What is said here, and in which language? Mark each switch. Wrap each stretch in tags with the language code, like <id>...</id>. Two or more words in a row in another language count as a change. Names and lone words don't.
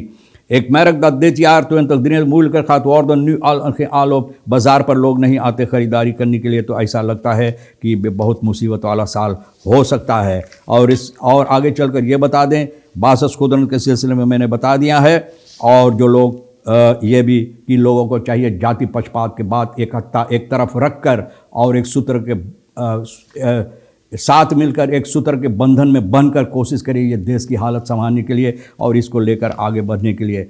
<nl>Ik merk dat dit jaar 2023 moeilijker gaat worden, nu al geen aanloop</nl> <hi>बाज़ार पर लोग नहीं आते ख़रीदारी करने के लिए, तो ऐसा लगता है कि बहुत मुसीबत वाला साल हो सकता है। और आगे चलकर ये बता दें,</hi> <nl>basisgoederen</nl> <hi>के सिलसिले में मैंने बता दिया है। और जो लोग ये भी कि लोगों को चाहिए जाति पक्षपात के बाद एक तरफ रख कर और एक सूत्र के साथ मिलकर एक सूत्र के बंधन में बनकर कोशिश करिए ये देश की हालत संभालने के लिए और इसको लेकर आगे बढ़ने के लिए।</hi>